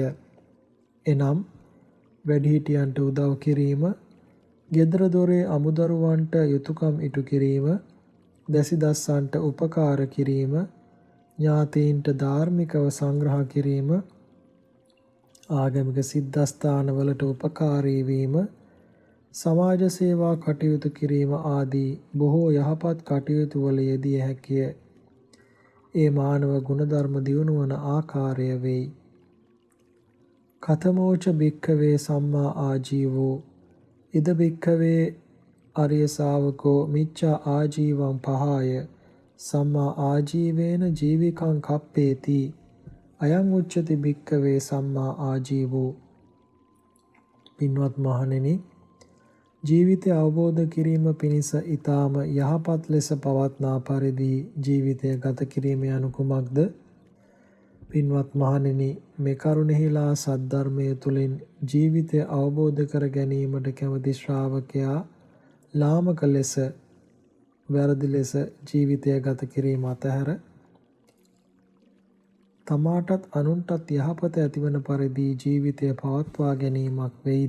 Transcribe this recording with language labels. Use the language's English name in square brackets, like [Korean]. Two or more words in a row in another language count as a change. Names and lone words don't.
[Sinhala] එනම් වැඩිහිටියන්ට උදව් කිරීම, ගෙදර දොරේ අමුදරුවන්ට යුතුයකම් ඉටු කිරීම, දැසිදස්සන්ට උපකාර කිරීම, ඥාතීන්ට ධාර්මිකව සංග්‍රහ කිරීම, ආගමික සිද්ධාස්ථානවලට උපකාරී වීම, සමාජ සේවා කටයුතු කිරීම ආදී බොහෝ යහපත් කටයුතු වල යෙදිය හැකිය. ඒ මානව ගුණධර්ම දියුණු වන ආකාරය වෙයි. [Pali] කතමෝච භික්ඛවේ සම්මා ආජීවෝ ඉද භික්ඛවේ ආර්ය ශාවකෝ මිච්ඡා ආජීවං පහාය සම්මා ආජීවේන ජීවිකං කප්පේති අයං උච්චති භික්ඛවේ සම්මා ආජීවෝ. [Sinhala] පින්වත් මහණෙනි, ජීවිතය අවබෝධ කිරීම පිණිස ඊටාම යහපත් ලෙස පවත්නා පරිදි ජීවිතය ගත කිරීම යනු කුමක්ද? පින්වත් මහණෙනි, මේ කරුණෙහිලා සද්ධර්මයේ තුලින් ජීවිතය අවබෝධ කර ගැනීමට කැමති ශ්‍රාවකයා ලාමක ලෙස වැරදි ලෙස ජීවිතය ගත කිරීම අතහැර තමාටත් අනුන්ටත් යහපත ඇතිවන පරිදි ජීවිතය පවත්වා ගැනීමක් වෙයිද?